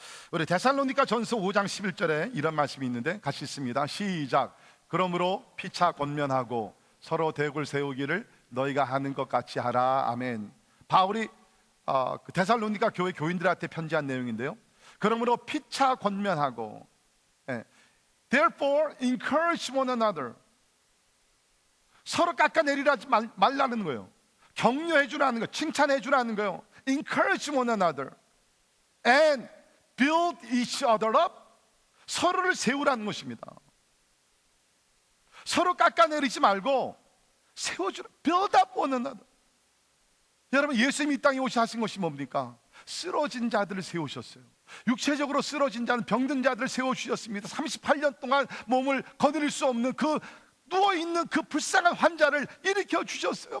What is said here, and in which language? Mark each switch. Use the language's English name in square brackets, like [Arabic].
[Korean] 우리 데살로니가 전서 5장 11절에 이런 말씀이 있는데 같이 읽습니다. 시작. 그러므로 피차 권면하고 서로 대국을 세우기를 너희가 하는 것 같이 하라. 아멘. 바울이 그 데살로니가 교회 교인들한테 편지한 내용인데요. 그러므로 피차 권면하고, [English] Therefore encourage one another. [Korean] 서로 깎아내리라지 말라는 거예요. 격려해 주라는 거예요. 칭찬해 주라는 거예요. [English] Encourage one another and build each other up. [Korean] 서로를 세우라는 것입니다. 서로 깎아내리지 말고 세워주라. [English] Build up one another. [Korean] 여러분, 예수님이 이 땅에 오셔 하신 것이 뭡니까? 쓰러진 자들을 세우셨어요. 육체적으로 쓰러진 자는 병든 자들을 세워주셨습니다. 38년 동안 몸을 거느릴 수 없는 그 누워있는 그 불쌍한 환자를 일으켜 주셨어요.